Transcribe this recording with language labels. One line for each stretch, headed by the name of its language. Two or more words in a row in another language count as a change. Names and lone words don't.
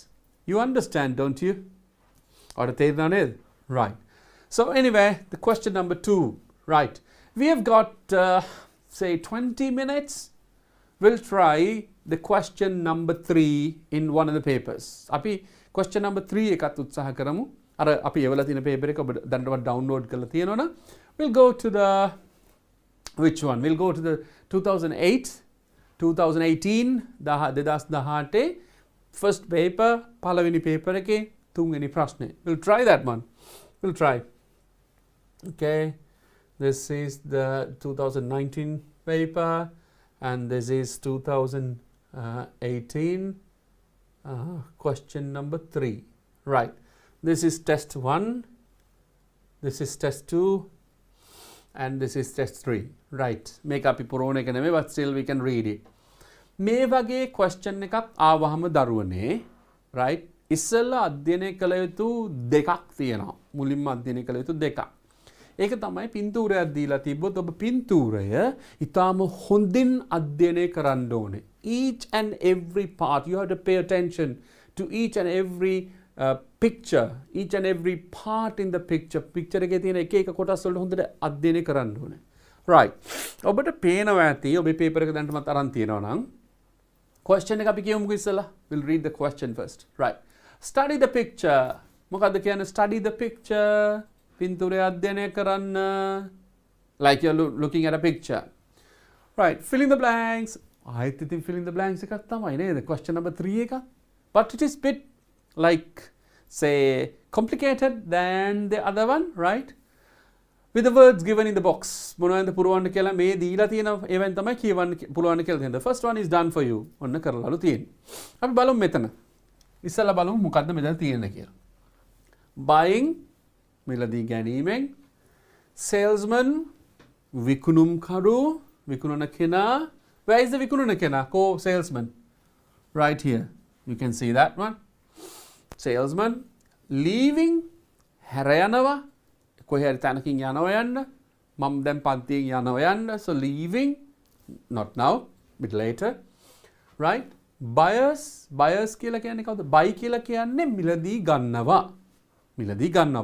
English: You understand, don't you? Right. So anyway, the question number 2. Right. We have got, say, 20 minutes. We'll try the question number 3 in one of the papers.
Sinhala: Api
English: question number 3
Sinhala: එකත් උත්සාහ කරමු. අර අපි එවලා තියෙන paper එක ඔබ දැනටවත් download කරලා තියෙනවනම්
English: we'll go to the which one? We'll go to the 2018 2018 first paper
Sinhala: පළවෙනි paper එකේ තුන්වෙනි ප්‍රශ්නේ.
English: We'll try that one. We'll try. Okay. This is the 2019 paper and this is 2018 question number 3. Right. This is test 1. This is test 2. And this is test 3. Right. Make up
Sinhala: පුරෝණ එක නෙමෙයි,
English: but still we can read it.
Sinhala: මේ වගේ question එකක් ආවහම දරුවනේ, right? ඉස්සෙල්ලා අධ්‍යයනය කළ යුතු දෙකක් තියෙනවා. මුලින්ම අධ්‍යයනය කළ යුතු දෙකක්. ඒක තමයි පින්තූරයක් දීලා තිබ්බොත් ඔබ පින්තූරය ඊටාම හොඳින් අධ්‍යයනය කරන්න ඕනේ.
English: Each and every part, you have to pay attention to each and every picture, each and every part in the picture.
Sinhala: Picture එකේ තියෙන එක එක කොටස් වලට හොඳට අධ්‍යයනය කරන්න ඕනේ. Right. ඔබට පේනවා ඇති ඔබේ paper එක දැන්ටමත් අරන් තියෙනවා නම් question එක අපි කියමුකෝ ඉස්සලා.
English: We'll read the question first. Right. Study the picture.
Sinhala: මොකද්ද කියන්නේ?
English: Study the picture.
Sinhala: පින්තූරය අධ්‍යයනය කරන්න.
English: Like you're looking at a picture. Right. Fill in the blanks.
Sinhala: ආයෙත් ඉතින්
English: fill in the blanks
Sinhala: එකක් තමයි නේද?
English: Question number 3
Sinhala: එක.
English: But it is bit like, say, complicated than the other one, right? With the words given in the box.
Sinhala: මොනවද පුරවන්න කියලා මේ දීලා තියෙන ඒවෙන් තමයි කියවන්න පුළුවන් කියලා තියෙනවා.
English: The first one is done for you.
Sinhala: ඔන්න කරලාලු තියෙන්නේ. අපි බලමු මෙතන. ඉස්සලා බලමු මොකද්ද මෙතන තියෙන්නේ කියලා. Buying මිලදී ගැනීමෙන්, salesman විකුණුම්කරු විකුණන කෙනා.
English: Where is the
Sinhala: විකුණන කෙනා?
English: Salesman. Right here. You can see that one. Salesman leaving
Sinhala: හැර යනවා. කොහේ හරි තැනකින් යනවා යන්න. මම දැන් පන්තියෙන් යනවා යන්න.
English: So leaving, not now, bit later.
Sinhala: Right? Buyers කියලා කියන්නේ කවුද? Buy කියලා කියන්නේ මිලදී ගන්නවා. මිලදී ගන්නවා.